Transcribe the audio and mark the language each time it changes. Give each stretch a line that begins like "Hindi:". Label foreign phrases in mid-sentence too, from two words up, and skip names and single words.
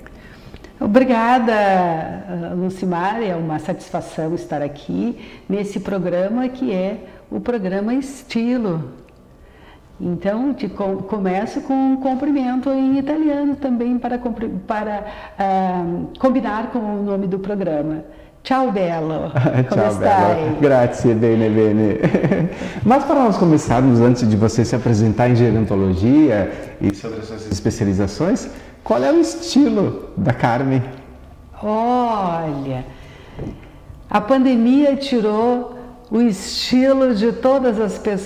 Portuguese: Obrigada, Lucimar, é uma satisfação estar aqui nesse programa que é o programa Estilo. Então, começo com um cumprimento em italiano também para combinar com o nome do programa.
Italian: Ciao bello, come Ciao stai? Bello, grazie, bene, bene.
Portuguese: Mas para nós começarmos, antes de você se apresentar em gerontologia e sobre as suas especializações, qual é o estilo da Carmen? Olha, a pandemia tirou o estilo de todas as pessoas.